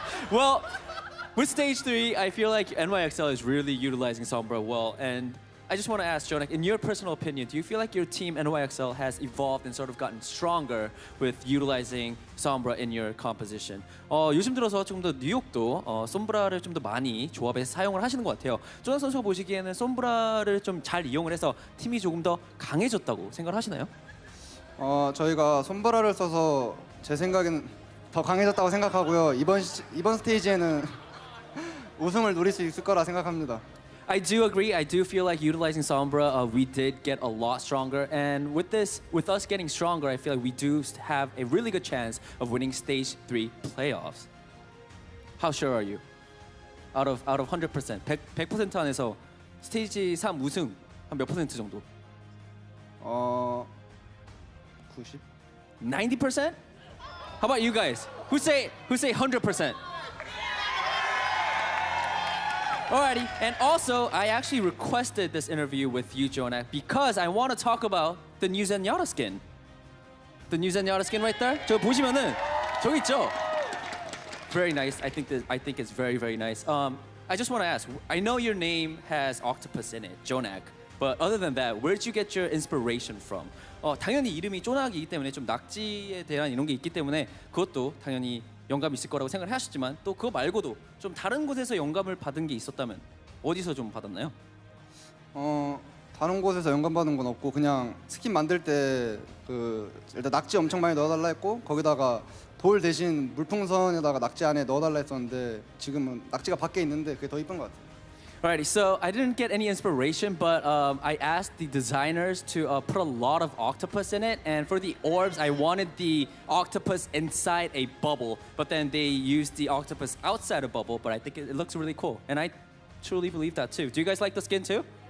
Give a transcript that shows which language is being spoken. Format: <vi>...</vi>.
<en>Well, with stage 3, I feel like NYXL is really utilizing Sombra well, and I just want to ask, Jonak, in your personal opinion, do you feel like your team NYXL has evolved and sort of gotten stronger with utilizing Sombra in your composition?</en> <ko>요즘 들어서 조금 더 뉴욕도 솜브라를 좀 더 많이 조합에서 사용을 하시는 것 같아요. 조nak 선수가 보시기에는 솜브라를 좀 잘 이용을 해서 팀이 조금 더 강해졌다고 생각하시나요? 저희가 솜브라를 써서 제 생각에는 더 강해졌다고 생각하고요. 이번 스테이지에는 우승을 노릴 수 있을 거라 생각합니다.</ko> <en>I do agree. I do feel like utilizing Sombra, we did get a lot stronger. And with us getting stronger, I feel like we do have a really good chance of winning Stage 3 playoffs. How sure are you? out of 100%.</en> <ko>100% 안에서 스테이지 3 우승 한 몇 퍼센트 정도? 90?</ko> <en>90%? How about you guys? Who say 100%? Alrighty, and also I actually requested this interview with you, Jonak, because I want to talk about the New Zenyatta skin. The New Zenyatta skin right there.</en> <ko>저 보시면은 저기 있죠.</ko> <en>Very nice. I think it's very, very nice. I just want to ask. I know your name has octopus in it, Jonak. But other than that, where did you get your inspiration from?</en> <ko>당연히 이름이 쪼낙이기 때문에 좀 낙지에 대한 이런 게 있기 때문에 그것도 당연히 영감이 있을 거라고 생각을 하셨지만 또 그거 말고도 좀 다른 곳에서 영감을 받은 게 있었다면 어디서 좀 받았나요? 다른 곳에서 영감 받은 건 없고 그냥 스킨 만들 때 일단 낙지 엄청 많이 넣어달라 했고 거기다가 돌 대신 물풍선에다가 낙지 안에 넣어달라 했었는데 지금은 낙지가 밖에 있는데 그게 더 이쁜 것 같아요.</ko> <en>Alrighty, so I didn't get any inspiration, but I asked the designers to put a lot of octopus in it, and for the orbs, I wanted the octopus inside a bubble, but then they used the octopus outside a bubble, but I think it looks really cool, and I truly believe that too. Do you guys like the skin too?</en>